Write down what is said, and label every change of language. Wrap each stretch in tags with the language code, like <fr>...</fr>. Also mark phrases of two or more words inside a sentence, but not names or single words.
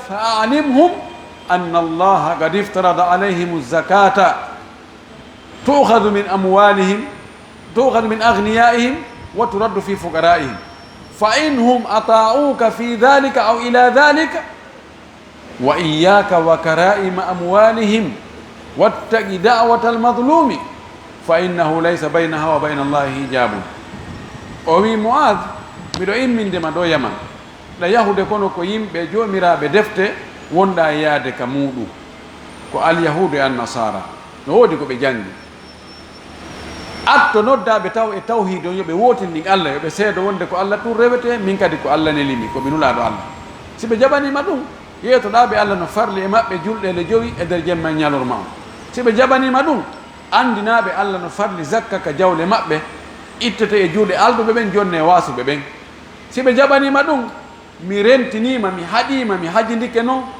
<ar>فأعلمهم أن الله قد افترض عليهم الزكاة تؤخذ من أموالهم تؤخذ من أغنيائهم وترد في فقرائهم فإنهم أطاعوك في ذلك أو إلى ذلك وإياك وكرائم أموالهم واتق دعوة المظلوم فإنه ليس بينها وبين الله حجاب</ar> <ff>o wi Muad miɗo immindema ɗo Yaman ɗa yahude kono ko yimɓe jomiraɓe defte wonɗa yaade ka muɗum ko alyahudu e annasara no woodi ko ɓe jangi atto noddaɓe taw e tawhide on yoɓe wotindin Allah yoɓe seedo wonde ko Allah tun rewete min kadi ko Allah nelimi ko ɓe nulaɗo Allah si ɓe jaɓanima ɗum yeetoɗaɓe Allah no farli e maɓɓe julɗe le jowi e nder jemma ñalorma on si ɓe jaɓanima ɗum andinaɓe Allah no farli zakka ka jawle maɓɓe ittete e juuɗe alduɓe ɓen jonne wasuɓe ɓen si ɓe jaɓanima ɗum mi rentinima mi haɗima mi hajidike noon</ff>